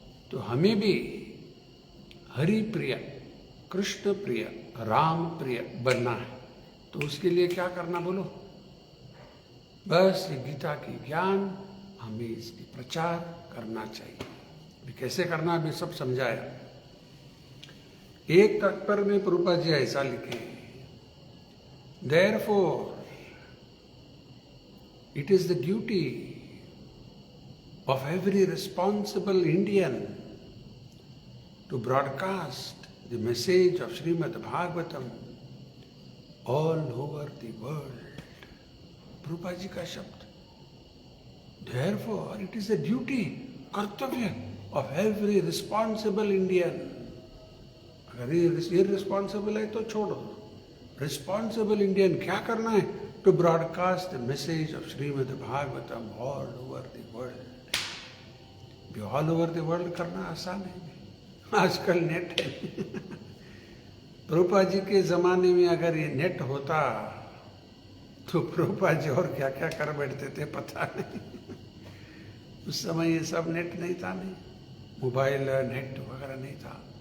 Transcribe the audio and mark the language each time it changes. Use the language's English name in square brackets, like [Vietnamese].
[Hindi] तो हमें भी हरि प्रिय, कृष्ण प्रिय, राम प्रिय बनना है। तो उसके लिए क्या करना बोलो? बस ये गीता की ज्ञान हमें इसकी प्रचार करना चाहिए। कैसे करना अभी सब समझाया। एक तात्पर्य में प्रभुपाद जी ऐसा लिखे, [English] Therefore, it is the duty of every responsible Indian to broadcast the message of Srimad Bhagavatam all over the world. [Hindi] Prabhupada ji ka shabd. [English] Therefore, it is a duty, कर्तव्य of every responsible Indian. [Hindi] अगर ये irresponsible है तो छोड़ दो. Responsible Indian क्या करना है? [English] To broadcast the message of Srimad Bhagavatam all over the world. [Hindi] भी [English] all over the world [Hindi] करना आसान है। आजकल नेट है। प्रभुपाद जी के जमाने में अगर ये नेट होता तो प्रभुपाद जी और क्या क्या कर बैठते थे पता नहीं। उस समय ये सब नेट नहीं था, नहीं मोबाइल नेट वगैरह नहीं था।